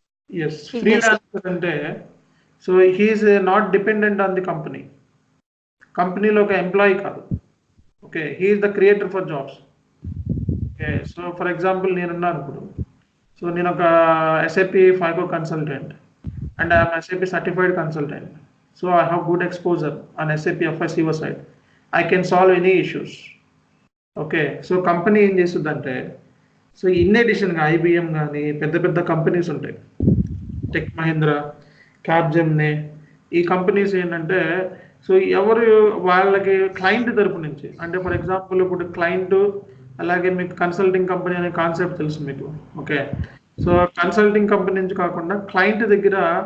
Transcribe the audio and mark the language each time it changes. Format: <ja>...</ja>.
<en>yes, freelancer అంటే so he is not dependent on the</en> <te>కంపెనీలో ఒక ఎంప్లాయీ కాదు.</te> <en>Okay, he is the creator for jobs. Okay, so for example</en> <te>నేనున్నాను ఇప్పుడు, so నేను ఒక</te> <en>SAP FICO consultant and I'm SAP certified consultant. So I have good exposure on SAP FICO side. I can solve any issues.</en> <te>Okay, so company ఏం చేస్తుందంటే, so in అడిషన్గా IBM కానీ పెద్ద companies ఉంటాయి, tech Mahindra, Capgemini, ఈ companies ఏంటంటే so ఎవరు వాళ్ళకి client తరపు నుంచి, అంటే ఫర్ ఎగ్జాంపుల్ ఇప్పుడు క్లయింట్ అలాగే మీకు కన్సల్టింగ్ కంపెనీ అనే కాన్సెప్ట్ తెలుసు మీకు. ఓకే, సో కన్సల్టింగ్ కంపెనీ నుంచి కాకుండా క్లయింట్ దగ్గర</te>